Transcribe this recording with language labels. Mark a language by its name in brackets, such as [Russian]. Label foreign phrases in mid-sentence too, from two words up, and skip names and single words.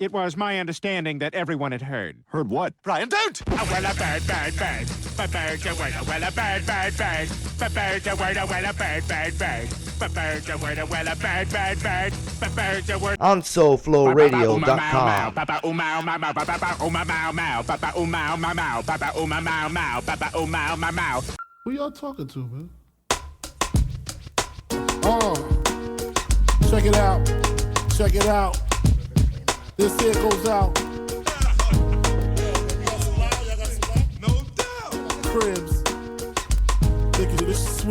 [English] It was my understanding that everyone had heard. Heard what? Brian, don't! A well a bird, bird, bird. Bird, a word, a well a bird, bird, bird. Bird, a word, a well a bird, bird, bird. Bird, a word, a well a bird, bird, bird. Bird, a word. On SoFlowRadio.com. Papa umau mau mau papa umau mau mau papa umau mau mau papa umau mau mau papa umau mau mau. Who y'all talking to, man? Check it out. Check it out. This here goes out. No doubt. Cribs. Think this is sweet.